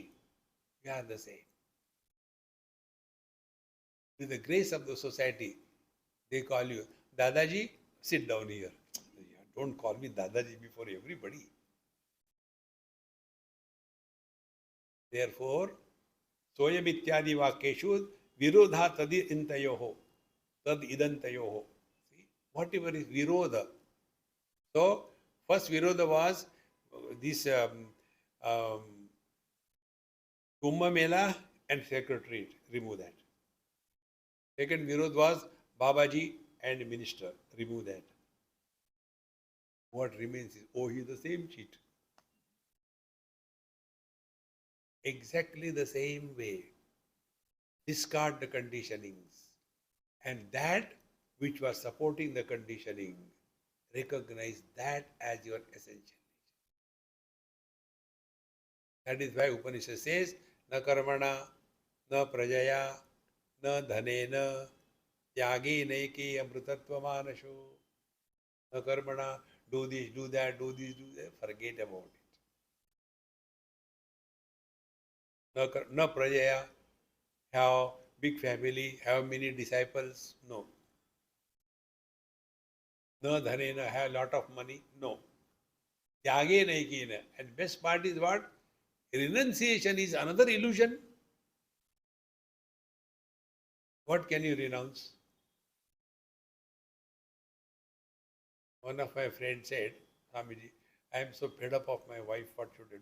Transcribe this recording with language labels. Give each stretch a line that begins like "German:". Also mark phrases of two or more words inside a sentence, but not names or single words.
English: We are the same. With the grace of the society, they call you, Dadaji, sit down here. Don't call me Dadaji before everybody. Therefore,
Sanskrit: Soyam ityadi vakyeshu virodha tadi intayoho, tad idantayoho.
English: See, whatever is virodha. So, first virodha was this Kumbh Mela and Secretariat. Remove that. Second virodha was Babaji and minister. Remove that. What remains is, oh, he is the same cheat. Exactly the same way. Discard the conditionings. And that which was supporting the conditioning, recognize that as your essential nature. That is why Upanishad says,
Sanskrit: na karmana, na prajaya, na dhanena, tyage naiki amrutatva manasho. Na karmana,
English: do this, do that, do this, do that. Forget about it.
Sanskrit: Na prajaya,
English: have big family, have many disciples. No.
Sanskrit: Na dhanena,
English: have lot of money. No.
Sanskrit: Tyage naikina.
English: And best part is what? Renunciation is another illusion. What can you renounce? One of my friends said, Swamiji, I am so fed up of my wife, what should I do?